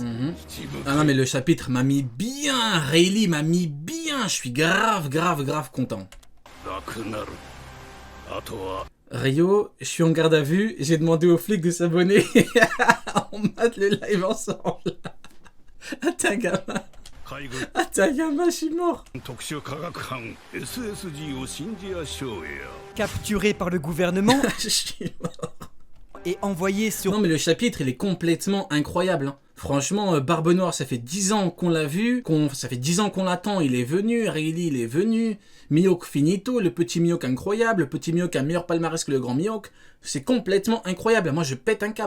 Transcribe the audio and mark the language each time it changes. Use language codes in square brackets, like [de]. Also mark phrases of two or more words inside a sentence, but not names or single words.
[fr] Ah non mais le chapitre m'a mis bien, Rayleigh m'a mis bien, je suis grave content. Rio, je suis en garde à vue, j'ai demandé aux flics de s'abonner. On mate le live ensemble. Atagama, je suis mort. [ja] 特殊科学班 SSG を信じやしょうや [fr] Capturé par le gouvernement Je suis mort. et envoyé sur Non mais le chapitre il est complètement incroyable. Hein. Franchement, Barbe Noire, ça fait 10 ans qu'on l'a vu, ça fait 10 ans qu'on l'attend, il est venu, Rayleigh il est venu, Mihawk finito, le petit Mihawk incroyable, le petit Mihawk a un meilleur palmarès que le grand Mihawk, c'est complètement incroyable, moi je pète un câble.